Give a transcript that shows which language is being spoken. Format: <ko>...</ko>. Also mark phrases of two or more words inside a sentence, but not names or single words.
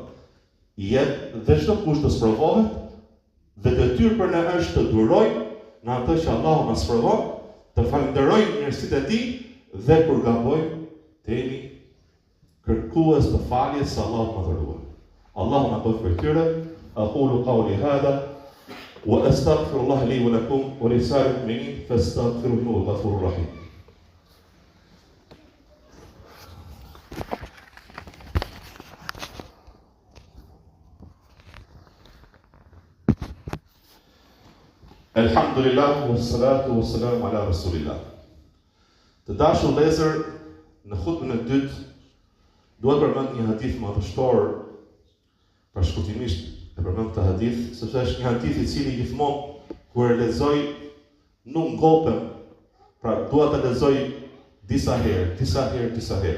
<sq>Jetë dhe çdo kush të sprovohet, dhe detyrë për ne është të durojmë në atë që Allahu na sprovon, të falenderojmë mirësitë e Tij dhe kur gabojmë të jemi kërkues të faljes së Allahut madhëruar. Allahu na bëf për tyre.</sq> <ar>أقول قولي هذا وأستغفر الله لي ولكم ولسائر المؤمنين فاستغفروه إنه الغفور الرحيم. الحمد لله والصلاة والسلام على رسول الله.</ar> <sq>Të dashur vëllezër, në hutbën e dytë duhet përmend një hadith madhështor, shkurtimisht e përmend këtë hadith, sepse është një hadith i cili gjithmonë kur e lexoj nuk ngopem, pra dua ta lexoj disa herë.</sq>